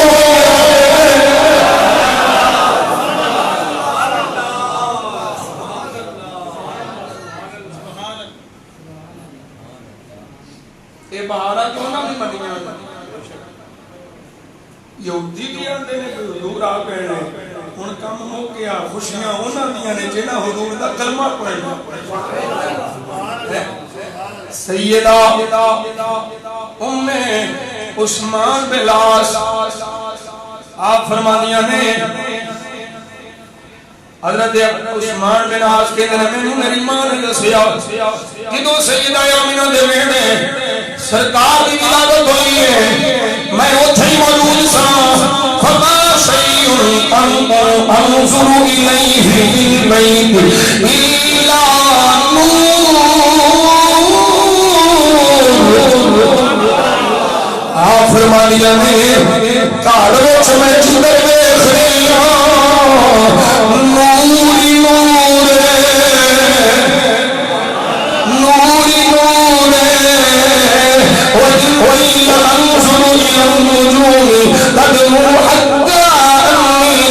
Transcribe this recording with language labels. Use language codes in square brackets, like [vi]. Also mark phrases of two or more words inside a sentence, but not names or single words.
[pa] یہ بہارا کیوں نہ بھی بنیاں یہودی بھی آندے نے کہ حضور آ گئے ہن کم ہو گیا خوشیاں انہاں دیاں نے جنہاں حضور دا کلمہ پڑھنا. سیدہ ام عثمان بلاس آپ فرمانیاں نے حضرت عثمان بن عاص کے دن میں میری ماں نے دسیا جدوں سیدہ آمنہ دے ویڑے سرکار دی ولادت ہوئی ہے میں اوتھے ہی موجود سا. [ar] فما شیء انظر الیہ من البیت الا [pa] آپ فرمانیاں نے گھر وچ میں جدھر ویکھ رہی ہوں نور ہی نور نور ہی نور وإن [ar] أنظر إلى النجوم تدنو حتى أني